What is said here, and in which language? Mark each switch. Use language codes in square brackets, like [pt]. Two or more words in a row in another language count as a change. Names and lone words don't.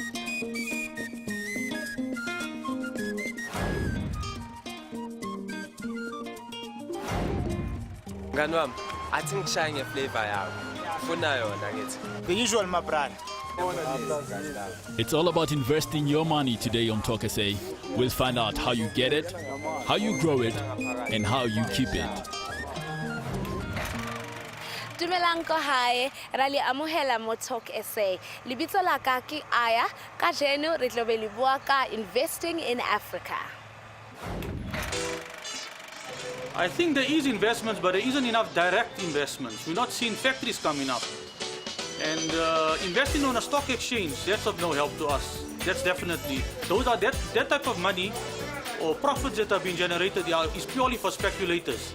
[en] Ganwam, I think shine a flavor out. The usual, my brand. It's all about investing your money today on Talk SA. We'll find out how you get it, how you grow it, and how you keep it. [st] Dumelang ko hae, rali amohela mo Talk SA. Libitso la ka ke Aya, kajeno re tlo be le bua ka [en] investing in Africa. I think there is investments, but there isn't enough direct investments. We're not seeing factories coming up. And investing on a stock exchange, that's of no help to us. That's definitely, that type of money or profits that have been generated is purely for speculators.